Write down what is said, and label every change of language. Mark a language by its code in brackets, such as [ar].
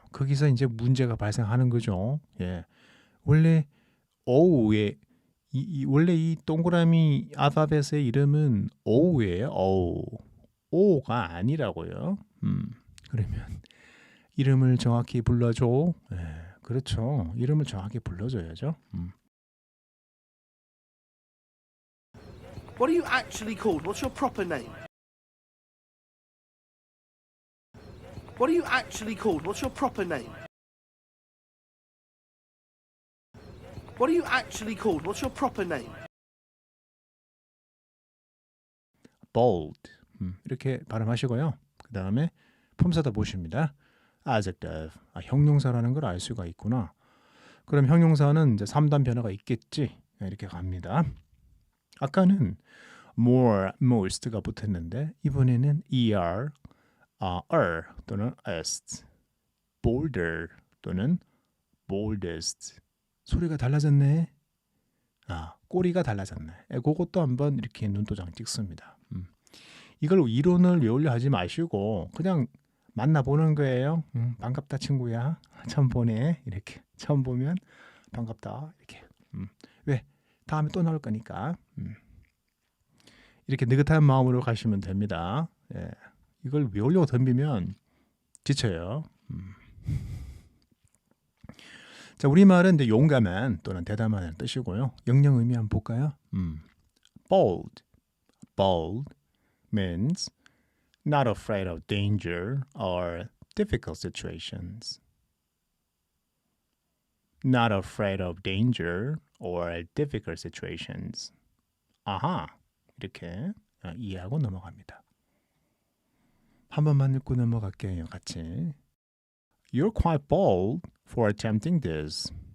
[ko] 거기서 이제 문제가 발생하는 거죠. 예, 원래 O의 원래 이 동그라미 알파벳의 이름은 O예요. O가 아니라고요. 그러면 이름을 정확히 불러줘. 네, 그렇죠. 이름을 정확히 불러줘야죠. [en] What are you actually called? What's your proper name? What are you actually called? What's your proper name? What are you actually called? What's your proper name? [ko] bold 이렇게 발음하시고요. 그 다음에 품사다 보십니다. adjective 형용사라는 걸 알 수가 있구나. 그럼 형용사는 이제 3단 변화가 있겠지. 이렇게 갑니다. 아까는 more, most가 붙었는데 이번에는 er, 또는 est, bolder 또는 boldest. 소리가 달라졌네. 꼬리가 달라졌네. 그것도 한번 이렇게 눈도장 찍습니다. 이걸 이론을 외우려 하지 마시고 그냥 만나보는 거예요. 반갑다 친구야. 처음 보네. 이렇게 처음 보면 반갑다. 이렇게. 왜? 다음에 또 나올 거니까. 이렇게 느긋한 마음으로 가시면 됩니다. 예. 이걸 외우려고 덤비면 지쳐요. 자, 우리말은 이제 용감한 또는 대담한 뜻이고요. 영영 의미 한번 볼까요? bold. [en] bold means not afraid of danger or difficult situations. Not afraid of danger or difficult situations. [ko] 아하, 이렇게 이해하고 넘어갑니다. 한 번만 읽고 넘어갈게요, 같이. [en] You're quite bold for attempting this.